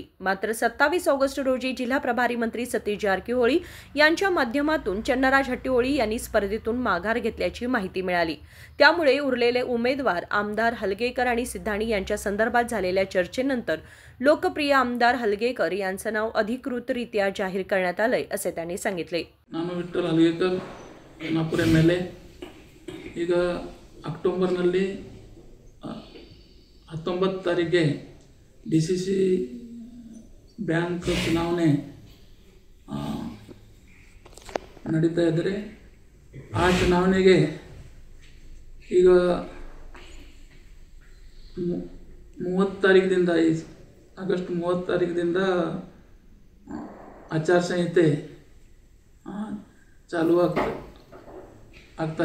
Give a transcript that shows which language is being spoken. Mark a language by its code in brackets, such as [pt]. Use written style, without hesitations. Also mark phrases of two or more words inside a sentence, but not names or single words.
[mr] मात्र 27 ऑगस्ट रोजी जिल्हा प्रभारी मंत्री सतीश जारकीहोळी यांच्या माध्यमातून चन्नराज हट्टीहोळी यांनी स्पर्धेतून माघार घेतल्याची माहिती मिळाली। त्यामुळे उरलेले उमेदवार आमदार हलगेकर आणि सिद्धानी यांच्या संदर्भात झालेल्या चर्चेनंतर लोकप्रिय आमदार हलगेकर यांचं नाव अधिकृतरित्या जाहीर करण्यात आलंय असे त्यांनी सांगितले। [kn] विठ्ठल हलगेकर खानापूर MLA ಈಗ ಅಕ್ಟೋಬರ್ನಲ್ಲಿ 19 ತಾರೀಕಿಗೆ DCC ಬ್ಯಾಂಕ್ ಚುನಾವಣೆ ನಡೀತಾ ಇದ್ದರೆ ಆ ಚುನಾವಣೆಗೆ ಈಗ 30 ತಾರೀಕಿನಿಂದ ಆಗಸ್ಟ್ 30 ತಾರೀಕಿನಿಂದ ಆಚಾರ ಸಂಹಿತೆ ಚಾಲು ಆಗ್ತಾರೆ।